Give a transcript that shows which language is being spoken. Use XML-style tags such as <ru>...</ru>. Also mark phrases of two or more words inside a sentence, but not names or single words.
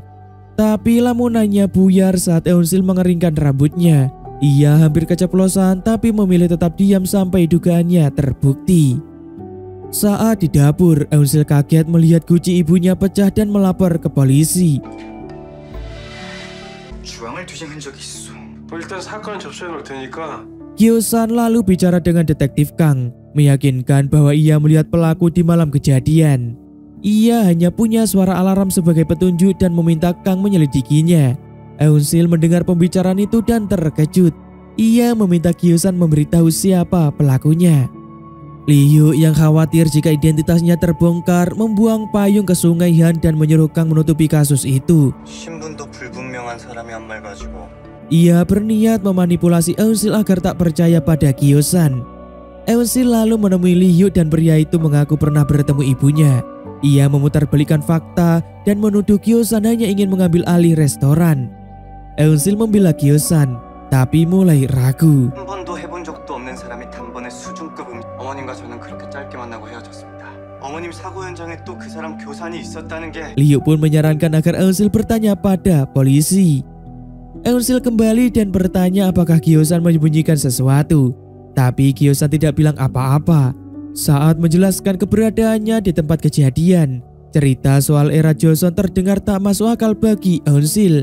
<id>Tapi lamunannya buyar saat Eunsil mengeringkan rambutnya. Ia hampir keceplosan tapi memilih tetap diam sampai dugaannya terbukti. Saat di dapur, Eunsil kaget melihat guci ibunya pecah dan melapor ke polisi.</id> <ko>주황을 뒤진 흔적이 있어. 일단 사건 접수해 놓을 테니까.</ko> <id>Gyosan lalu bicara dengan detektif Kang, meyakinkan bahwa ia melihat pelaku di malam kejadian. Ia hanya punya suara alarm sebagai petunjuk dan meminta Kang menyelidikinya. Eunsil mendengar pembicaraan itu dan terkejut. Ia meminta Gyosan memberitahu siapa pelakunya. Liu yang khawatir jika identitasnya terbongkar membuang payung ke sungai Han dan menyuruh Kang menutupi kasus itu.</id> <ko>신분도 불분명한 사람이 한 말 가지고.</ko> <id>Ia berniat memanipulasi Eunsil agar tak percaya pada Gyosan. Eunsil lalu menemui Liu dan pria itu mengaku pernah bertemu ibunya. Ia memutarbalikkan fakta dan menuduh Gyosan hanya ingin mengambil alih restoran. Eunsil membela Gyosan, tapi mulai ragu.</id> <ko>한 번도 해본 적도 없는 사람이 단번에 수준급 어머님과 저는 그렇게 짧게 만나고 헤어졌습니다. 어머님 사고 현장에 또 그 사람 교산이 있었다는 게.</ko> <id>Liu pun menyarankan agar Eunsil bertanya pada polisi. Eunsil kembali dan bertanya apakah Gyosan menyembunyikan sesuatu. Tapi Gyosan tidak bilang apa-apa. Saat menjelaskan keberadaannya di tempat kejadian, cerita soal era Joseon terdengar tak masuk akal bagi Eunsil.</id>